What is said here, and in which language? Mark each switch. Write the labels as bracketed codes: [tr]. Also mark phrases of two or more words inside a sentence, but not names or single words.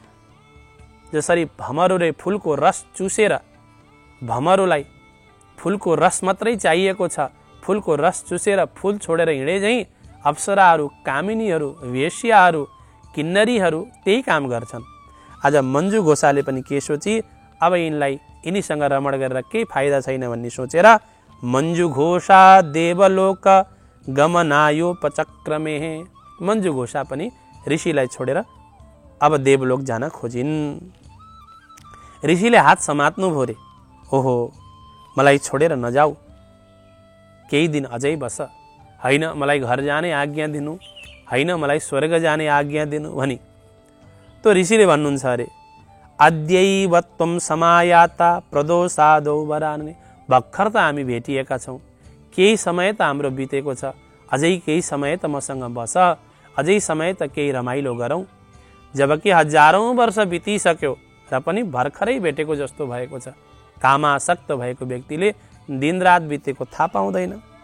[ne] जसरी भमरुले फुलको रस चुसेर, भमरुलाई फुलको रस मात्रै चाहिएको छ, फुलको रस चुसेर फुल छोडेर हिँडे झैँ अप्सराहरू, कामिनीहरू, वेश्याहरू, किन्नरीहरू त्यही काम गर्छन्। आज मञ्जु घोषाले पनि के सोची, अब यिनीसँग रमण गरेर केही फाइदा छैन भन्ने सोचेर मञ्जु घोषा [sa] देवलोक गमनायोपचक्रमे। [ne] मञ्जु घोषा पनि ऋषिलाई छोडेर अब देवलोक जान खोजिन्। ऋषिले हात समात्नु भो रे, ओहो मलाई छोडेर नजाऊ, केही दिन अझै बस, होइन मलाई घर जाने आज्ञा दिनु, होइन मलाई स्वर्ग जाने आज्ञा दिनु भनी। तो ऋषिले भन्नुहुन्छ अरे, [sa] अद्यैव त्वं समायाता प्रदोषादौ वरानने। [ne] भर्खर त हामी भेटिएका छौँ, केही समय त हाम्रो बितेको छ, अझै केही समय त मसँग बस, अझै समय त केही रमाइलो गरौँ। जबकि हजारौं वर्ष बितिसक्यो र पनि भर्खरै भेटेको जस्तो भएको छ। कामासक्त भएको व्यक्तिले दिनरात बितेको थाहा पाउँदैन।